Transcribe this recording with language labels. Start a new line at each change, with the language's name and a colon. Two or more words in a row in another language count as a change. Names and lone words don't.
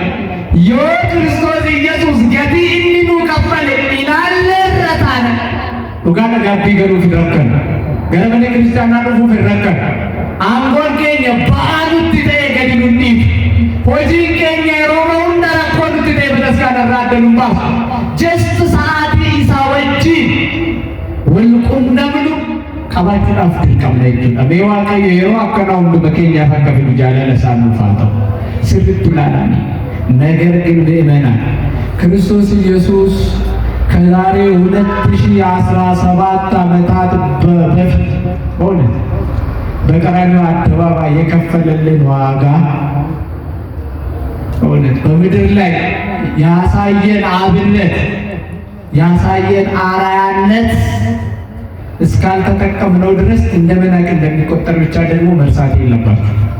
Oromo: Yoo Kiristoos Iyyesuus gatii inni nuu kaffale ilaallee irra taana dhugaadha gaabbii galuuf hin rakkan gara mana kiristaanaa dhufuuf hin rakkan aangoon keenya ba'aa nutti ta'e gadi nun dhiibu hojiin keenya yeroo hunda rakkoo nutti ta'e bataskaana irraa adda nun baasu just sa'aatii isaa wajjin wal qunnamnu qabaachuudhaaf dirqamna jechuudha. Mee Waaqayyo yeroo akkanaa hunduma keenyaaf akka fidu jaalala isaa nuuf haa ta'u sirriitti ilaalaanii.
Amharic: ነገር ግን ምእመናን ክርስቶስ ኢየሱስ ከዛሬ 2017 ዓመታት በፊት ሆነ በቀራንዮ አደባባይ የከፈለልን ዋጋ ሆነ በምድር ላይ ያሳየን አብነት ያሳየን አርአያነት እስካልተጠቀምነው ድረስ እንደመናቅ እንደሚቆጠር ብቻ ደግሞ መርሳት የለባችሁ።